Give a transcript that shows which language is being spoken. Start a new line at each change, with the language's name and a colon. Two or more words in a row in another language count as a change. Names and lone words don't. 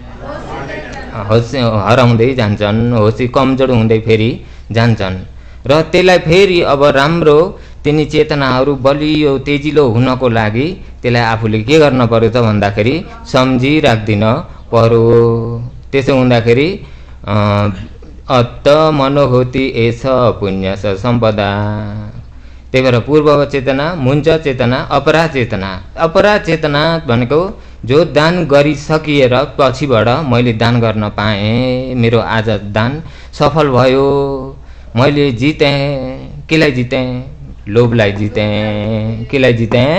Nepali: हराउँदै जान्छन्, होसी कमजोर हुँदै फेरि जान्छन्। र त्यसलाई फेरि अब राम्रो तिनी चेतनाहरू बलियो तेजिलो हुनको लागि त्यसलाई आफूले के गर्न पर्यो त भन्दाखेरि सम्झिराख्दिन पर्यो। त्यसो हुँदाखेरि
Pali: अत्त मनोहोति एष पुण्य स सम्पदा।
Nepali: त्यही भएर पूर्व चेतना, मुञ्च चेतना, अपरा चेतना। अपरा चेतना भनेको जो दान गरिसकिएर पछिबाट मैले दान गर्न पाएँ, मेरो आज दान सफल भयो, मैले जितेँ। केलाई जितेँ? लोभलाई जितेँ। केलाई जितेँ?